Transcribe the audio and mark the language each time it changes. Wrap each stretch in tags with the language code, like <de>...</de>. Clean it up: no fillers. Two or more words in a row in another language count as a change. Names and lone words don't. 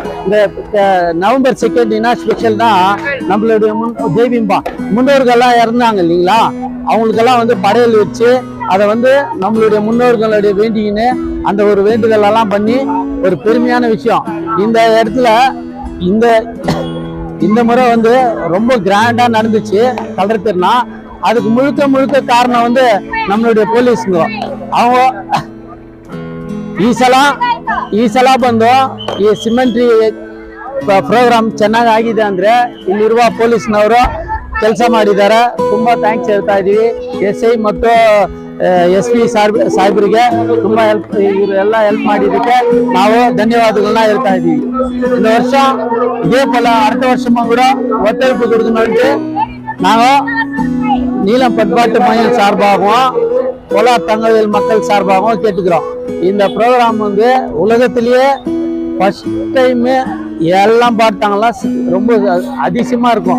<ta>இந்த நவம்பர் 2 என்ன ஸ்பெஷல்னா, நம்மளுடைய தெய்வீம்பா முன்னோர்கள்லாம் இறந்தாங்க இல்லைங்களா, அவங்களுக்கெல்லாம் வந்து படையல் வச்சு அதை வந்து நம்மளுடைய முன்னோர்களுடைய வேண்டிக்கின்னு அந்த ஒரு வேண்டுதல் எல்லாம் பண்ணி ஒரு பெருமையான விஷயம். இந்த இடத்துல இந்த முறை வந்து ரொம்ப கிராண்டா நடந்துச்சு கல்லறை திருநாள். அதுக்கு முழுக்க காரணம் வந்து நம்மளுடைய போலீஸுங்க.</ta> <kn>அவங்க ಈ ಸಲ ಬಂದು ಈ</kn> <en>cemetery program</en> <kn>ಚೆನ್ನಾಗಿ ಆಗಿದೆ ಅಂದ್ರೆ ಇಲ್ಲಿರುವ ಪೊಲೀಸ್ನವರು ಕೆಲಸ ಮಾಡಿದ್ದಾರೆ. ತುಂಬಾ ಥ್ಯಾಂಕ್ಸ್ ಹೇಳ್ತಾ ಇದೀವಿ SI ಮತ್ತು SP ಸಾಹೇಬರಿಗೆ. ತುಂಬಾ ಇವರೆಲ್ಲ ಹೆಲ್ಪ್ ಮಾಡಿದ್ದಕ್ಕೆ ನಾವು ಧನ್ಯವಾದಗಳನ್ನ ಹೇಳ್ತಾ ಇದೀವಿ.</kn> <ta>இந்த வருஷம் இதே போல அடுத்த வருஷமும் கூட ஒத்துழைப்பு கொடுக்கணும்னு நாங்க நீலம் பண்பாட்டு மையம் சார்பாகவும் கோலார் தங்கவேல் மக்கள் சார்பாகவும் கேட்டுக்கிறோம். இந்த ப்ரோக்ராம் வந்து உலகத்திலேயே</ta> <en>first time</en> <ta>எல்லாம் பார்த்தாங்களா ரொம்ப அதிசயமா இருக்கும்.</ta>